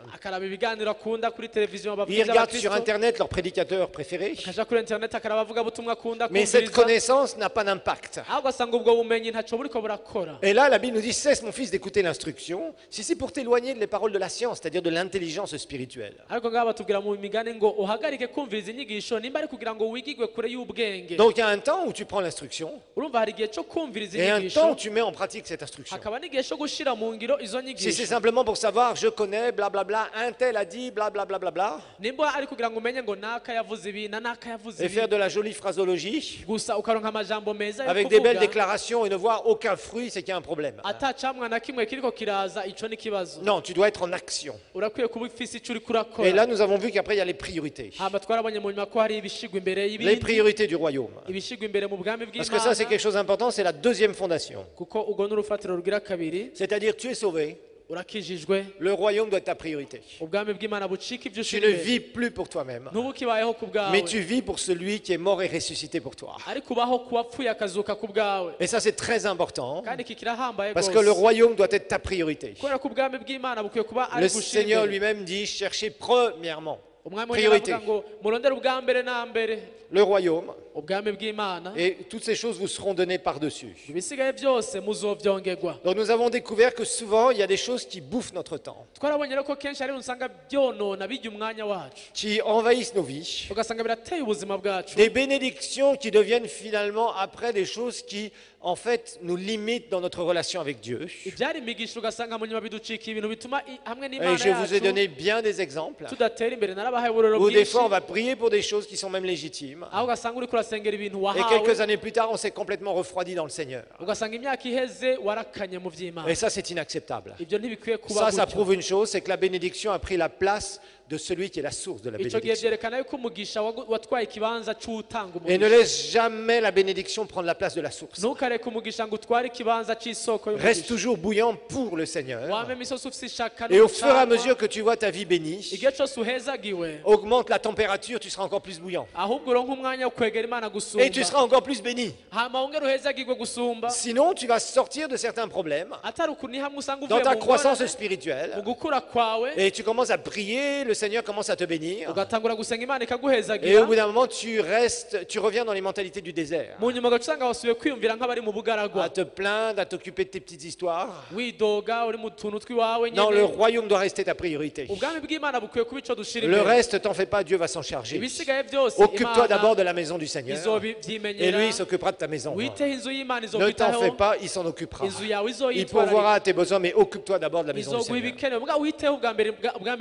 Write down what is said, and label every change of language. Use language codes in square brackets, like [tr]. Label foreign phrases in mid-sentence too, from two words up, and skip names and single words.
[rn] akaraba ibiganiro akunda kuri televiziyo [fr] Ils [rn] bavuga [fr] regardent sur [rn] by'abakristo, [fr] Internet leurs prédicateurs préférés. [rn] akaja kuri internet akaraba avuga butumwa akunda [fr] Mais cette [rn] kumviriza, [fr] connaissance n'a pas d'impact. [rn] aho ugasanga ubwo bumenyi ntaco buriko burakora. [fr] Et là, la Bible nous dit, cesse mon fils d'écouter l'instruction, si c'est pour t'éloigner des paroles de la science, c'est-à-dire de l'intelligence spirituelle. [rn] Ariko ngaho batubwira mu migani ngo uhagarike kumviriza inyigisho nimba ari kugira ngo wigigwe kure y'ubwenge. [fr] Donc il y a un temps où tu prends l'instruction [rn] Urumva hari igihe cyo kumviriza [fr] et un temps [rn] inyigisho, [fr] où tu mets en pratique cette instruction. [rn] hakaba n'igihe cyo gushira mu ngiro izo [fr] Si c'est [rn] nyigisho. [fr] simplement pour savoir, je connais, blablabla, un tel a dit, blablabla, bla, [rn] Nimba ari kugira ngo umenye ngo naka yavuze ibi na naka yavuze [fr] et faire [rn] ibi, [fr] de la jolie phraseologie, [rn] gusa ukaronka amajambo meza yo [fr] avec des belles [rn] kuvuga, [fr] déclarations et ne voir aucun fruit, c'est qu'il y a un problème. [rn] ata camwa na kimwe kiriko kiraza, ico n'ikibazo. [fr] Non, tu dois être en action. [rn] Urakwiye kuba ufise ico uriko [fr] Et là, [rn] urakora. [fr] nous avons vu qu'après, il y a les priorités. [rn] Hama twarabonye mu nyuma ko hari ibishigwa imbere [fr] Les [rn] y'ibindi, [fr] priorités du royaume. [rn] ibishigwa imbere mu bwami [fr] Parce que ça, c'est [rn] bw'Imana, [fr] quelque chose d'important, c'est la deuxième fondation. [rn] kuko ubwo n'urufatiro rugira kabiri. [fr] C'est-à-dire, tu es sauvé, [rn] urakijijwe [fr] le royaume doit être ta priorité. [rn] ubwami bw'Imana bucika ibyo [fr] Tu [rn] ushira [fr] ne [rn] imbere [fr] vis plus pour toi-même, [rn] ntubukibayeho ku bwawe [fr] mais tu vis pour celui qui est mort et ressuscité pour toi. [rn] ariko ubaho ku wapfuye akazuka ku bwawe [fr] Et ça, c'est très important, [rn] kandi iki kirahambaye [fr] parce que le [rn] rwose [fr] royaume doit être ta priorité. [rn] kubera ko ubwami bw'Imana bukwiye kuba ari [fr] Le [rn] gushira [fr] Seigneur [rn] imbere [fr] lui-même dit, cherchez premièrement [rn] umwami [fr] priorité, [rn] aravuga ngo murondere ubwa mbere na mbere [fr] le royaume, [rn] ubwami bw'Imana [fr] et toutes ces choses vous seront données par-dessus. [rn] ibisigaye byose muzovyongerwa. [fr] Donc nous avons découvert que souvent, il y a des choses qui bouffent notre temps, [rn] twarabonye rero ko kenshi ari usanga byonona bijya umwanya wacu [fr] qui envahissent nos vies, [rn] ugasanga birateye ubuzima bwacu [fr] des bénédictions qui deviennent finalement après des choses qui, en fait, nous limitent dans notre relation avec Dieu. [rn] ibyari imigisha ugasanga mu nyuma biducika ibintu bituma hamwe [fr] Et [rn] n'Imana [fr] je vous ai [rn] yacu [fr] donné bien des exemples [rn] tudatera imbere. narabahaye uburero [fr] où des [rn] bwinshi [fr] fois on va prier pour des choses qui sont même légitimes. [rn] aho ugasanga uriko urasengera ibintu [fr] Et [rn] wahawe [fr] quelques années plus tard, on s'est complètement refroidi dans le Seigneur. [rn] ugasanga imyaka iheze warakanye mu by'Imana. [fr] Et ça, c'est inacceptable. [rn] ibyo ntibikwiye kuba [fr] Ça [rn] gutyo. [fr] prouve une chose, c'est que la bénédiction a pris la place de celui qui est la source de la [rn] icyo gihe [fr] bénédiction. [rn] byerekana yuko umugisha watwaye ikibanza cy'utanga [fr] Et ne [rn] umugisha. [fr] laisse jamais la bénédiction prendre la place de la source. [rn] ntukareke umugisha ngo utware ikibanza cy'isoko [fr] Reste [rn] y'umugisha. [fr] toujours bouillant pour le Seigneur. [rn] wame imisozi ufite ishaka [fr] Et au fur et à [rn] n'umucanga, [fr] mesure que tu vois ta vie bénie, [rn] igihe cyose uhezagiwe [fr] augmente la température, tu seras encore plus bouillant. [rn] ahubwo uronka umwanya wo kwegera Imana [fr] Et tu [rn] gusumba [fr] seras encore plus béni. [rn] hama wongere uhezagirwe gusumba. [fr] Sinon, tu vas sortir de certains problèmes [rn] atari uku ni hamwe usanga [fr] dans [rn] uvuye [fr] ta [rn] mu [fr] croissance [rn] ngorane, mu [fr] spirituelle. [rn] gukura kwawe [fr] Et tu commences à prier, le Seigneur commence à te bénir. [rn] ugatangura gusenga Imana [fr] Et au [rn] ikaguhezagira. [fr] bout d'un moment, tu reviens dans les mentalités du désert. [rn] mu nyuma ugaca usanga wasubiye kwiyumvira nk'abari mu [fr] À [rn] bugaragwa [fr] te plaindre, à t'occuper de tes petites histoires. [rn] widoga uri mu tuntu twiwawe [fr] Non, le [rn] nyine. [fr] royaume doit rester ta priorité. [rn] ubwami bw'Imana bukwiye kuba ico dushira [fr] Le [rn] imbere. [fr] reste, t'en fais pas, Dieu va s'en charger. [rn] ibisigaye byose [fr] Occupe-toi Imana d'abord de la maison du Seigneur. Et [rn] izobyimenyera. [fr] lui, il s'occupera de ta maison. [rn] witeho inzu y'Imana [fr] Ne t'en fais [rn] izokwitaho. [fr] pas, il s'en occupera. [rn] inzu yawe [fr] Il pourvoira [rn] izoyitwararika [fr] à tes besoins, mais occupe-toi d'abord de la maison du [rn] izoguha [fr] Seigneur. [rn] ibikenewe mbwa witeho ubwa mbere ubwami